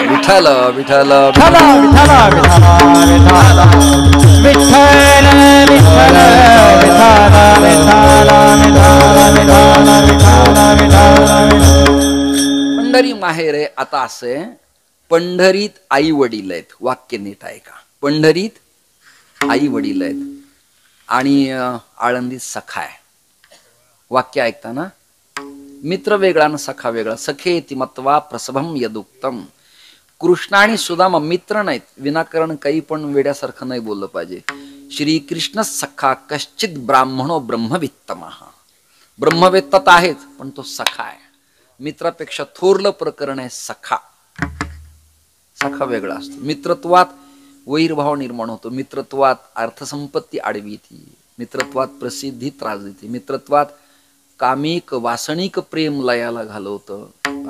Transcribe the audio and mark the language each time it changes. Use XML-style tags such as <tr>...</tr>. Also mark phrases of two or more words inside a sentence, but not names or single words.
<mr>विठ्ठल विठ्ठल पंढरी माहेर आहे. आता असं आहे, पंढरीत आई वडील आहेत. वाक्य नीट आहे का? पंढरीत आई वडील आहेत आणि आळंदीत सखा आहे. वाक्य ऐकताना मित्र वेगळा आणि सखा वेगळा.</mr> <sa>सखे तिमत्वा प्रसभम यदुक्तम.</sa> <mr>कृष्ण आणि सुदामा मित्र नाहीत. विनाकारण काही पण वेड्यासारखं नाही बोललं पाहिजे.</mr> <sa>श्रीकृष्ण सखा कश्चित ब्राह्मणो ब्रह्मवित्तमः.</sa> <mr>ब्रह्मवेत्तात आहेत पण तो सखा आहे. मित्रापेक्षा थोरलं प्रकरण आहे सखा. सखा वेगळा असतो. मित्रत्वात वैरभाव निर्माण होतो. मित्रत्वात अर्थसंपत्ती आडवी येते. मित्रत्वात प्रसिद्धी त्रास देते. मित्रत्वात कामिक वासनिक प्रेम लयाला घालवतं.</mr>